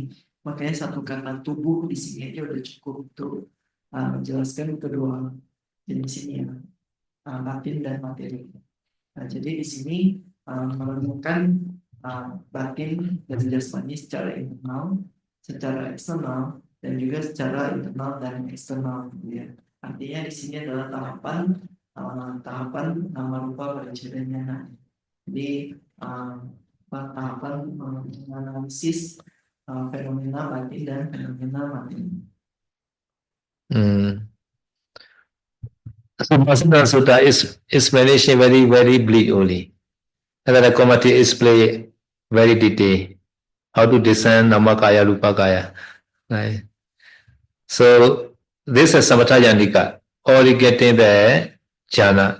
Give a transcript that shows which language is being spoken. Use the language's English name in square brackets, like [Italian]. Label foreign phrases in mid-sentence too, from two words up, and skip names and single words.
[Indonesian] Makanya satu kata tubuh di sini aja udah cukup untuk menjelaskan kedua jenis ini ya, batin dan materi. Nah, jadi di sini menemukan batin dan jasmani secara internal, secara eksternal, dan juga secara internal dan eksternal. Ya. Artinya di sini adalah tahapan [Pali] nama rupa paricheda jnana. [Indonesian] Jadi tahapan menganalisis fenomena batin dan fenomena batin. [English] So Masana Sutta is explanation very, very bleak only. And then the commentary explain very detailed. How to discern Namakaya, Rupakaya. Right. So this is [Pali] Samatha Yanika, [English] already getting the jhana.